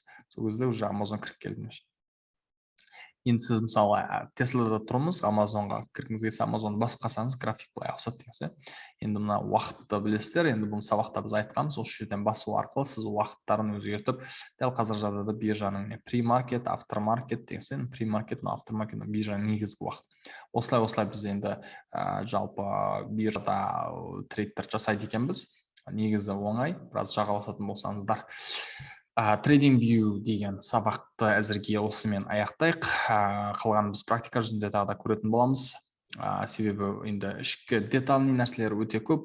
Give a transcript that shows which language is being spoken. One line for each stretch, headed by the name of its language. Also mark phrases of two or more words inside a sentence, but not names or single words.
Kazakh: Сол кезде уже Amazon кіріп келді. Енді сіз мысалы Теслада тұрмыз, Амазонға кіргіңіз келсе, Амазонды басып қалсаңыз, график былай ауысады деген. Енді мына уақытты білесіздер, енді бұл сабақта біз айтқанбыз, осы жерден басу арқылы сіз уақыттарын өзгертіп, дәл қазір жағдайда биржаның
English: pre-market, after-market
Kazakh: деген,
English: pre-market, after-market
Kazakh: биржаның негізгі уақыт. Осылай біз енді жалпы биржада трейдтер жасайды екенбіз. Негізі оңай, біраз жаға басатын болсаңыздар. TradingView деген сабақты әзірге осымен аяқтайық. Қалған біз практика жүзінде тағы да көретін боламыз. Себебі енді ішкі детальный нәрселер өте көп.